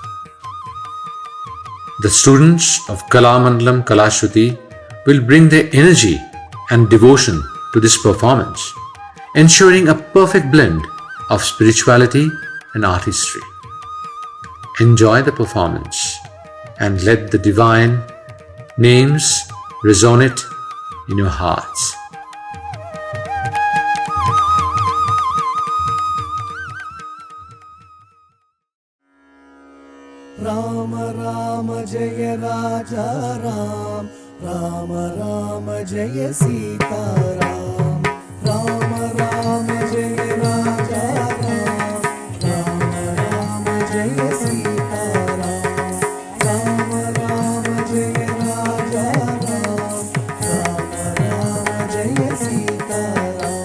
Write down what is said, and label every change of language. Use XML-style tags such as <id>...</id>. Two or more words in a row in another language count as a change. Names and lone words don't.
<en>The students of Kalamandalam Kalashruti will bring their energy and devotion to this performance, ensuring a perfect blend of spirituality and artistry. Enjoy the performance and let the divine names resonate in your hearts.</en> <hi>राम राम जय राजा राम, राम राम जय सीता राम, राम राम जय राजा राम, राम राम जय सीता राम, राम राम जय राजा राम, राम राम जय सीता राम.</hi>